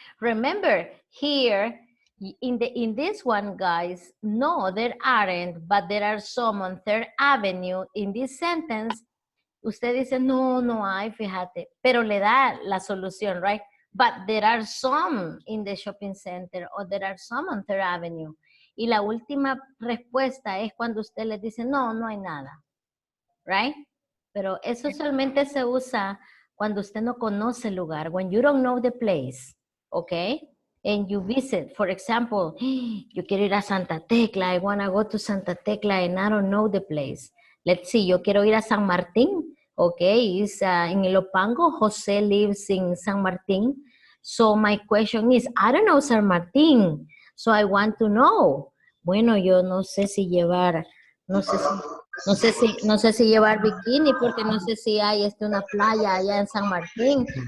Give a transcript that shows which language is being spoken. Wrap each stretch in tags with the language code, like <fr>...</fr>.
<en>Remember here in this one, guys, no, there aren't, but there are some on 3rd Avenue. In this sentence,</en> <es>usted dice, no, no hay, fíjate, pero le da la solución, right?</es> <en>But there are some in the shopping center or there are some on 3rd Avenue.</en> <es>Y la última respuesta es cuando usted le dice, no, no hay nada, right? Pero eso solamente se usa cuando usted no conoce el lugar,</es> <en>when you don't know the place,</en> <es>okay?</es> <en>And you visit, for example,</en> <es>yo quiero ir a Santa Tecla,</es> <en>I want to go to Santa Tecla and I don't know the place. Let's see,</en> <es>yo quiero ir a San Martín,</es> <en>okay, it's in Ilopango, Jose lives in San Martín. So my question is, I don't know San Martín, so I want to know.</en> <es>Bueno, yo no sé si llevar, no sé si llevar bikini porque no sé si hay una playa allá en San Martín.</es>